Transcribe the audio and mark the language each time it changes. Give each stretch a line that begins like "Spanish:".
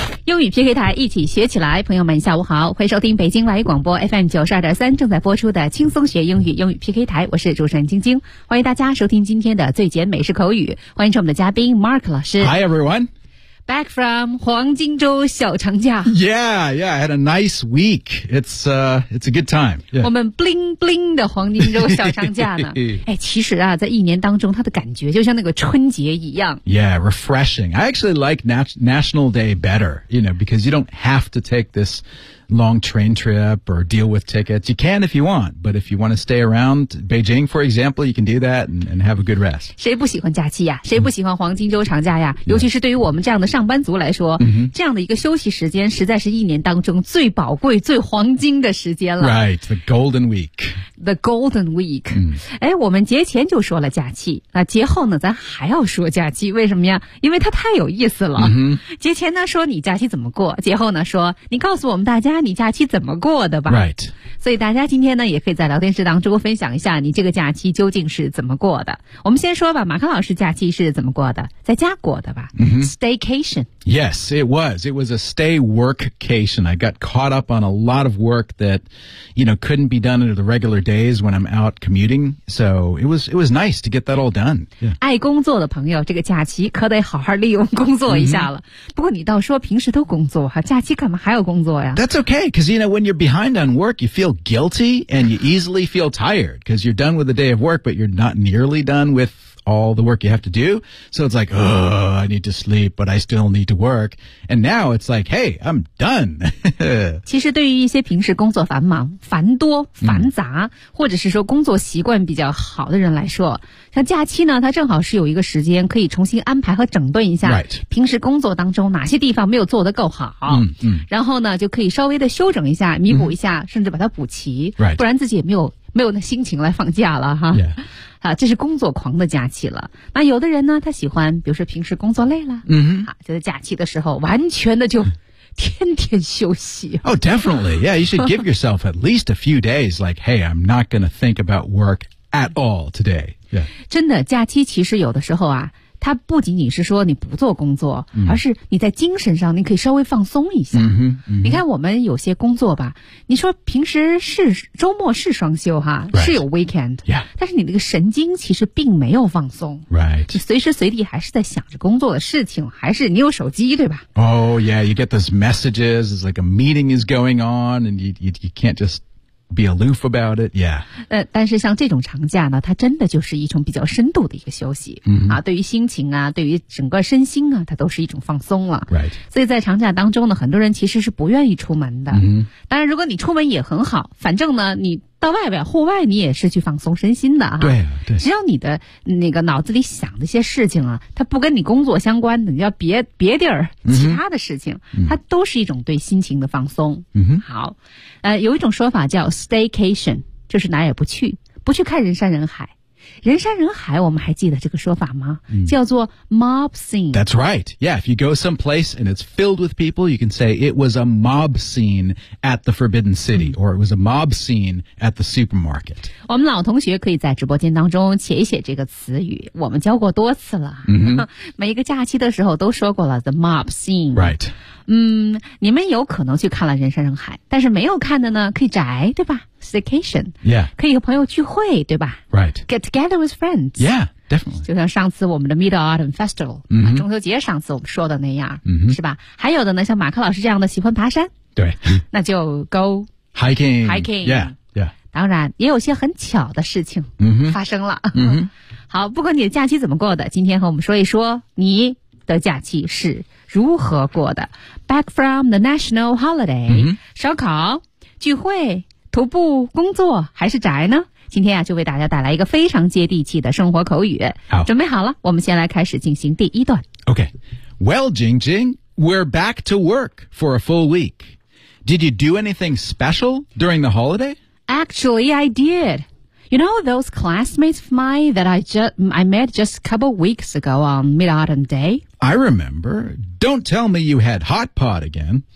Chinese: 英语 PK 台一起学起来，朋友们下午好，欢迎收听北京外语广播 FM92.3 正在播出的轻松学英语英语 PK 台，我是主持人晶晶，欢迎大家收听今天的最简美式口语，欢迎我们的嘉宾 Mark 老师。
English: Hi everyone! Back from
Chinese: 黄金周小长假。
English: Yeah, I had a nice week. It's a good time.、Yeah.
Chinese: 我们 bling bling 的黄金周小长假呢。哎，其实啊，在一年当中，它的感觉就像那个春节一样。
English: Yeah, refreshing. I actually like National Day better, you know, because you don't have to take this... long train trip or deal with tickets. You can if you want, but if you want to stay around Beijing, for example, you can do that and have a good rest.
Chinese: 谁不喜欢假期呀？谁不喜欢黄金周长假呀？尤其是对于我们这样的上班族来说，这样的一个休息时间实在是一年当中最宝贵、最黄金的时间了。
English: Right, the golden week. The golden week.
Chinese: 哎，我们节前就说了假期，那节后呢，咱还要说假期，为什么呀？因为它太有意思了。节前呢，说你假期怎么过，节后呢，说你告诉我们大家你假期怎么过的吧
English: ？Right，
Chinese: 所以大家今天呢，也可以在聊天室当中分享一下你这个假期究竟是怎么过的。我们先说吧，马克老师假期是怎么过的？在家过的吧、？Staycation。
English: Yes, it was. It was a stay workcation. I got caught up on a lot of work that, you know, couldn't be done under the regular days when I'm out commuting. So it was nice to get that all done.、Yeah.
Chinese: 爱工作的朋友，这个假期可得好好利用工作一下了。不过你倒说平时都工作哈，假期干嘛还要工作呀
English: ？That's okay, because you know when you're behind on work, you feel guilty and you easily feel tired because you're done with the day of work, but you're not nearly done with. All the work you have to do. So it's like, oh, I need to sleep, but I still need to work. And now it's like, hey, I'm done.
Chinese: 其实对于一些平时工作繁忙、繁多、繁杂、或者是说工作习惯比较好的人来说，像假期呢，它正好是有一个时间可以重新安排和整顿一下、
English: right.
Chinese: 平时工作当中哪些地方没有做得够好。然后呢，就可以稍微的修整一下、弥补一下、甚至把它补齐、
English: right.
Chinese: 不然自己也没有那心情来放假了哈。
English: Yeah.
Chinese: 啊，这是工作狂的假期了。那有的人呢，他喜欢，比如说平时工作累了，就在假期的时候，完全的就天天休息。
English: Oh, definitely. Yeah, you should give yourself at least a few days. Like, hey, I'm not going to think about work at all today. Yeah.
Chinese: 真的，假期其实有的时候啊，它不仅仅是说你不做工作，而是你在精神上你可以稍微放松一下。你看我们有些工作吧，你说平时是周末是双休哈，
English: right.
Chinese: 是有 weekend，、
English: yeah.
Chinese: 但是你那个神经其实并没有放松。
English: Right.
Chinese: 你随时随地还是在想着工作的事情，还是你有手机对吧
English: ？Oh yeah, you get those messages. It's like a meeting is going on, and you can't just. Be aloof about it, yeah.
Chinese: 但是像这种长假呢，它真的就是一种比较深度的一个休息、啊，对于心情啊，对于整个身心啊，它都是一种放松了。
English: Right.
Chinese: 所以在长假当中呢，很多人其实是不愿意出门的。当然，如果你出门也很好，反正呢，你到外边户外你也是去放松身心的啊。对对。只要你的那个脑子里想的一些事情啊，它不跟你工作相关的，你要别地儿其他的事情，它都是一种对心情的放松。好。有一种说法叫 staycation， 就是哪也不去，不去看人山人海。人山人海，我们还记得这个说法吗？叫做 mob scene.
English: That's right. Yeah, if you go someplace and it's filled with people, you can say it was a mob scene at the Forbidden City, or it was a mob scene at the supermarket.
Chinese: 我们老同学可以在直播间当中写一写这个词语，我们教过多次了。每一个假期的时候都说过了 the mob scene.
English: Right.
Chinese: 你们有可能去看了人山人海，但是没有看的呢可以宅，对吧？
English: Staycation. Yeah.
Chinese: 可以和朋友聚会，对吧？
English: Right. Get together with friends. Yeah, definitely.
Chinese: 就像上次我们的
English: Mid Autumn Festival,、 mm-hmm.
Chinese: 中秋节上次我们说的那样、 mm-hmm. 是吧？还有的呢像马克老师这样的喜欢爬山。对。那就 go
English: hiking. Hiking. Yeah, yeah.
Chinese: 当然也有些很巧的事情发生了。 Mm-hmm. 好，不管你的假期怎么过的，今天和我们说一说你的假期是如何过的。
English: Back from the national holiday,、 mm-hmm.
Chinese: 烧烤、聚会、徒步、工作还是宅呢？今天啊，就为大家带来一个非常接地气的生活口语。好，准备好了，我们先来开始进行第一段。
English: Okay, well, Jing Jing, we're back to work for a full week. Did you do anything special during the holiday? Actually, I did. You know those classmates of mine that I met just a couple weeks ago on Mid-Autumn Day? I remember. Don't tell me you had hot pot again.